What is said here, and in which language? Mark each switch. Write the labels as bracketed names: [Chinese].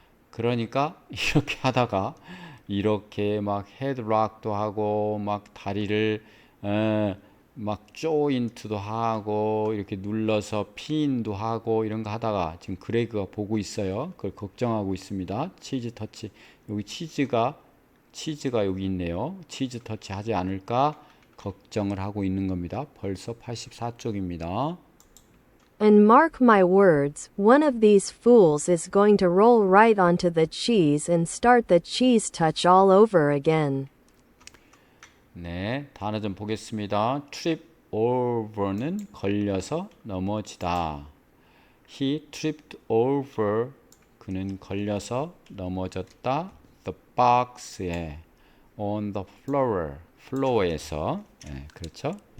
[Korean] 그러니까 이렇게 하다가 이렇게 막 헤드락도 하고 막 다리를 막 조인트도 하고 이렇게 눌러서 핀도 하고 이런 거 하다가 지금 그레그가 보고 있어요. 그걸 걱정하고 있습니다. 치즈 터치 여기 치즈가 여기 있네요. 치즈 터치 하지 않을까 걱정을 하고 있는 겁니다. 벌써 84쪽입니다. [English] And mark my words, one of these fools is going to roll right onto the cheese and start the cheese touch all over again. [Korean] 네, 단어 좀 보겠습니다. [English] trip over는 [Korean] 걸려서 넘어지다. [English] He tripped over. [Korean] 그는 걸려서 넘어졌다. [English] The box에 on the floor. [Korean] floor에서 그렇죠?